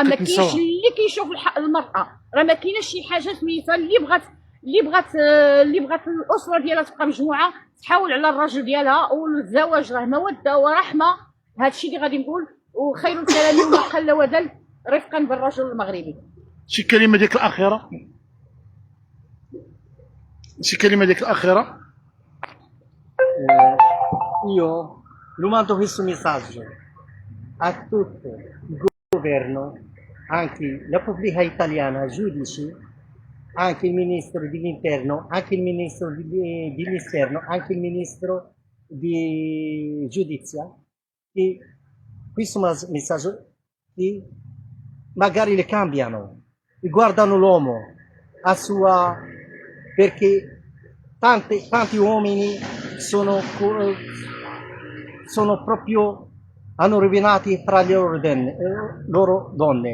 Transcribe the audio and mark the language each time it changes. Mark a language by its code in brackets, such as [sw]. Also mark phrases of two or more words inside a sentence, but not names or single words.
[ar] ما كاينش اللي كيشوف المراه، راه ما كايناش شي حاجه سميتها اللي بغات الاسره ديالها تبقى مجموعه تحاول على الرجل ديالها. والزواج راه موده ورحمه. هذا الشيء اللي غادي نقول. وخير الكلام ما قل ودل رفقا بالرجل المغربي. شي كلمه ديك الاخيره؟ [it] Io lo mando questo messaggio a tutto il governo, anche la pubblica italiana, giudici, anche il ministro dell'interno, anche il ministro dell'esterno, anche il ministro di giustizia, che questo messaggio che magari le cambiano, guardano l'uomo a sua, perché tanti uomini sono proprio hanno rovinato fra le loro donne.